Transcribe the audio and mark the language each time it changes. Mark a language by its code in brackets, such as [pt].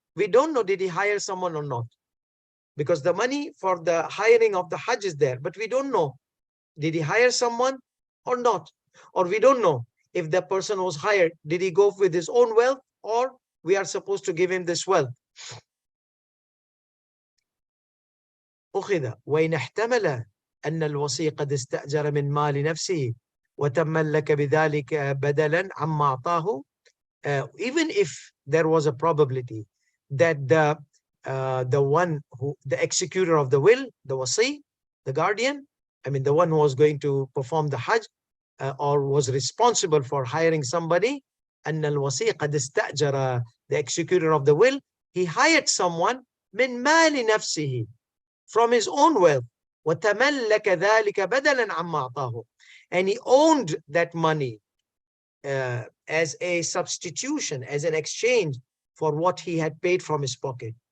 [en] We don't know did he hire someone or not, because the money for the hiring of the Hajj is there, but we don't know did he hire someone or not, or we don't know if the person was hired, did he go with his own wealth, or we are supposed to give him this wealth. [ar] أخذ وإن احتمل أن الوصي قد استأجر من مال نفسه وتملك بذلك بدلا عما أعطاه. [en] Even if there was a probability that the one who, the executor of the will, the wasi, the guardian, I mean the one who was going to perform the Hajj or was responsible for hiring somebody, [ar] أن الوصي قد استأجر, [en] the executor of the will, he hired someone [ar] من مال نفسه, [en] from his own wealth, [ar] وتملك ذلك بدلا عما أعطاه, [en] and he owned that money as a substitution, as an exchange for what he had paid from his pocket.